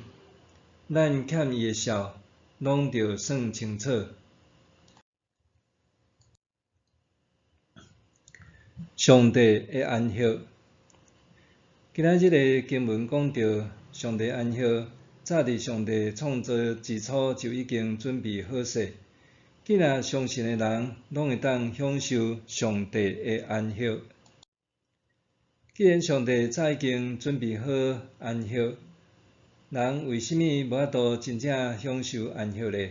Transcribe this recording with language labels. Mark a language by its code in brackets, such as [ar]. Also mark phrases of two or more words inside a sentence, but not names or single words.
[nan] 咱欠伊的笑，拢着算清楚。上帝的安息。今仔日的经文讲到，上帝安息，早伫上帝创造之初就已经准备好势。既然相信的人，拢会当享受上帝的安息。既然上帝早已经准备好安息，人为什么无法度真正享受安息呢？